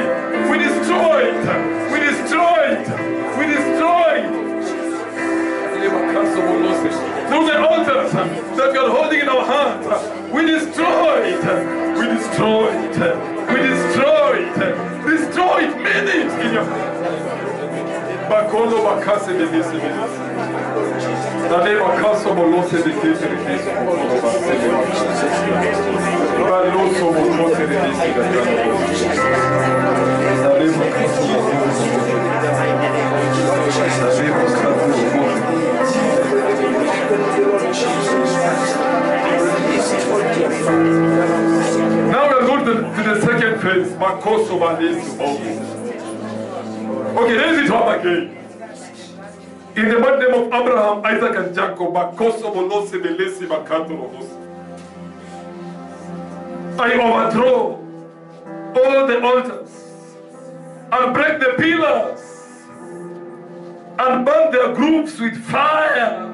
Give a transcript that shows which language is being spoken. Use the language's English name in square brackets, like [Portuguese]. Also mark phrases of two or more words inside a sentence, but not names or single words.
[English] We destroy it. We destroy it. We destroy it. Through the altars that we are holding in our hands, we destroy it. We destroy it. We destroy it. Destroy it. Mean it in your Bakolo bakase de bisi. Dale bakaso bolose de kete de bisi. Baloso bolose de bisi. Dale bakaso bolose. Dale bakaso bolose. Now we are going to the second phase. Makoso balesi. Okay, raise it up again. In the mighty name of Abraham, Isaac, and Jacob, I overthrow all the altars and break the pillars and burn their groups with fire.